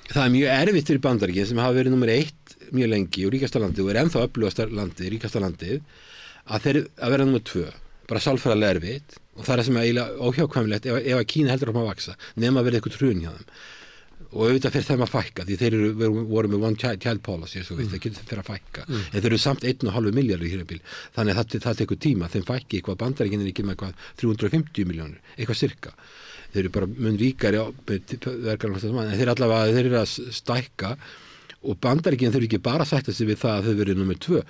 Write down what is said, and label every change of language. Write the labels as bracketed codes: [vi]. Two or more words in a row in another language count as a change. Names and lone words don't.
[is] Það mjög erfitt fyrir Bandaríkin sem hafa verið númer 1 mjög lengi og ríkasta landið og ennþá öflugasta landið, ríkasta landið, að vera númer 2, bara sálfræðilega erfitt. Og það sem eiginlega óhjákvæmilegt ef að Kína heldur áfram að vaxa, nema verið eitthvað hrun hjá þeim. Og auðvitað fyrir þeim að fækka, því þeir voru með [en] one child policy, [is] svo það getur fyrir að fækka. En þeir eru samt 1,5 milljarður í hér þannig að það tekur tíma, þeim fækki eitthvað, Bandaríkin ekki með eitthvað 350 milljónir, eitthvað sirka. Þeir eru bara mun ríkari en þeir eru að stækka og Bandaríkin þurfi ekki bara að sætta sig við það að þau verið númer 2.